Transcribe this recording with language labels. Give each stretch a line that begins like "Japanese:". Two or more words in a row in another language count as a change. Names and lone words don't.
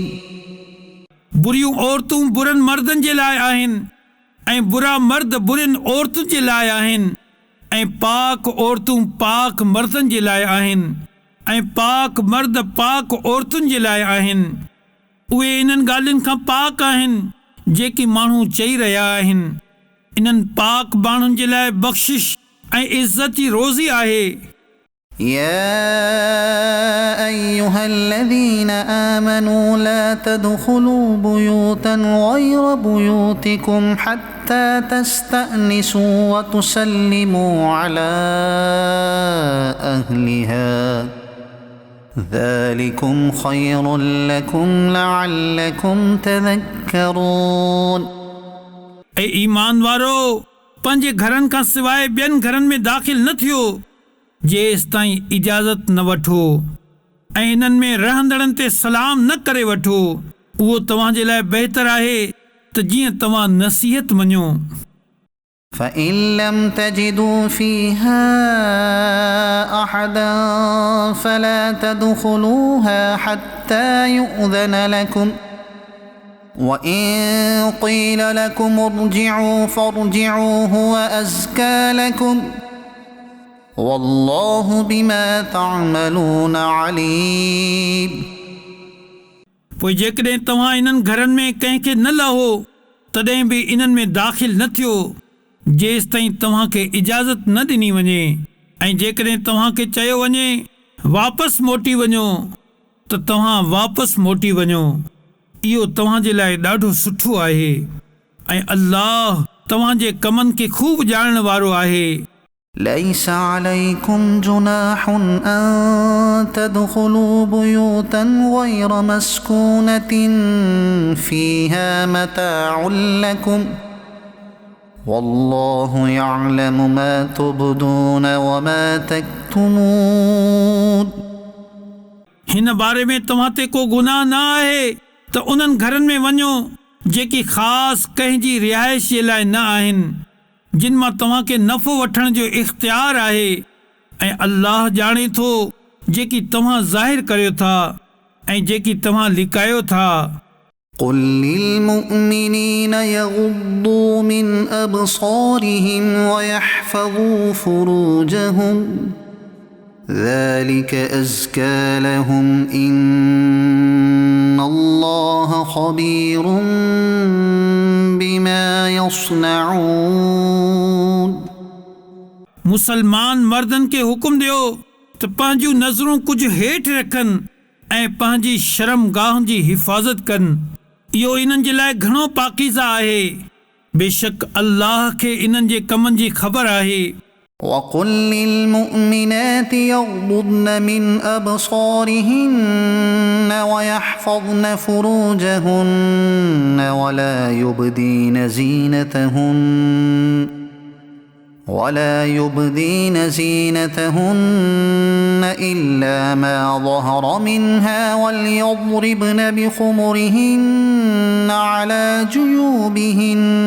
Sindhi: बुरियूं औरतूं बुरनि मर्दनि जे लाइ आहिनि ऐं बुरा मर्द बुरनि औरतुनि जे लाइ आहिनि ऐं पाक औरतूं पाक मर्दनि जे लाइ आहिनि ऐं पाक मर्द पाक औरतुनि जे लाइ आहिनि। उहे इन्हनि ॻाल्हियुनि खां पाक आहिनि जेकी माण्हू चई रहिया आहिनि। इन्हनि पाक माण्हुनि जे लाइ बख़्शिश ऐं इज़त जी रोज़ी आहे।
Arabic: يا أيها الذين آمنوا لا تدخلوا بيوتا غير بيوتكم حتى تستأنسوا وتسلموا على أهلها ذلكم خير لكم لعلكم تذكرون.
Sindhi: ऐं ईमान वारो पंहिंजे घरनि खां सवाइ ॿियनि घरनि में दाख़िल न थियो जेसि ताईं इजाज़त न वठो ऐं इन्हनि में रहंदड़नि ते सलाम न करे वठो। उहो तव्हांजे लाइ बहितर आहे त जीअं तव्हां नसीहत मञो।
Arabic: فإن لم تجدوا فيها أحدا فلا تدخلوها حتى يؤذن لكم وإن قيل لكم ارجعوا فارجعوا هو أزكى لكم والله بما تعملون عليم.
Sindhi: पोइ जेकॾहिं तव्हां इन्हनि घरनि में कंहिंखे न लहो तॾहिं बि इन्हनि में दाख़िल न थियो जेसि ताईं तव्हांखे इजाज़त न ॾिनी वञे ऐं जेकॾहिं तव्हांखे चयो वञे वापसि मोटी वञो त तव्हां वापसि मोटी वञो। इहो तव्हांजे लाइ ॾाढो सुठो आहे ऐं अल्लाह तव्हांजे कमनि खे ख़ूब ॼाणण वारो आहे।
Arabic: ليس عليكم جناح أن تدخلوا بيوتا غير مسكونة فيها متاع لكم والله يعلم ما تبدون وما تكتمون.
Sindhi: हिन बारे में तव्हां ते को गुनाह न आहे त उन्हनि घरनि में वञो जेकी ख़ासि कंहिंजी रिहाइश जे लाइ न आहिनि जिन मां तव्हांखे नफ़ो वठण जो इख़्तियार आहे ऐं अल्लाह ॼाणे थो जेकी तव्हां ज़ाहिर करियो था ऐं जेकी तव्हां लिकायो था।
Arabic: قل للمؤمنين يغضوا من أبصارهم ويحفظوا فروجهم ذلك أزكى لهم إن الله خبير بما يصنعون.
Sindhi: मुसलमान मर्दनि खे हुकुम ॾियो त पंहिंजूं नज़रूं कुझु हेठि रखनि ऐं पंहिंजी शर्मगाहुनि जी हिफ़ाज़त कनि। इहो इन्हनि जे लाइ घणो पाकीज़ा आहे। बेशक अल्लाह खे इन्हनि जे कमनि जी ख़बर आहे।
Arabic: وقل للمؤمنات يغضضن من أبصارهن ويحفظن فروجهن ولا يبدين زينتهن إلا ما ظهر منها وليضربن بخمرهن على جيوبهن